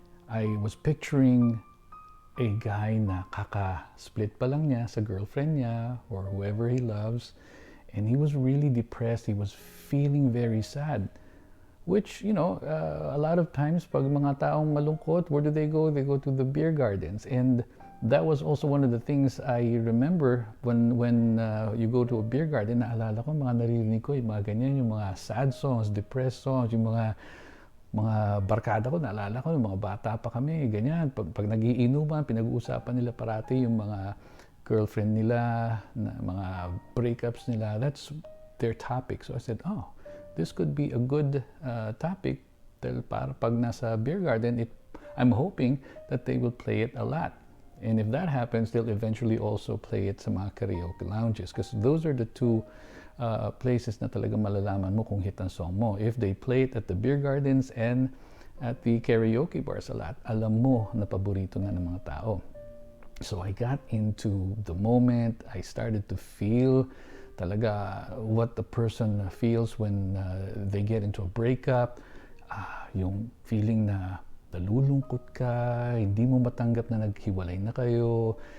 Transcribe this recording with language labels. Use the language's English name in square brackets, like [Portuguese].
[English] I was picturing a guy [Filipino] na kaka-split pa lang niya sa girlfriend niya [English] or whoever he loves, and he was really depressed. He was feeling very sad, which, you know, a lot of times [Filipino] pag mga taong malungkot, [English] where do they go? They go to the beer gardens. And that was also one of the things I remember when you go to a beer garden. [Filipino] Naalala ko, mga naririnig ko, yung mga ganyan, yung mga sad songs, depressed songs, yung mga barkada ko, naalala ko, yung mga bata pa kami, ganyan. Pag nagiinuman, pinag-uusapan nila parati yung mga girlfriend nila, mga breakups nila. [English] That's their topic. So I said, oh, this could be a good topic [Filipino] dahil para pag nasa [English] beer garden, I'm hoping that they will play it a lot. And if that happens, they'll eventually also play it sa mga karaoke lounges because those are the two places [Filipino] na talaga malalaman mo kung hit ang song mo. [English] If they play it at the beer gardens and at the karaoke bars a lot, [Filipino] alam mo na paborito na ng mga tao. [English] So I got into the moment. I started to feel talaga what the person feels when they get into a breakup. [Filipino] Yung feeling na nalulungkot ka, hindi mo matanggap na naghiwalay na kayo.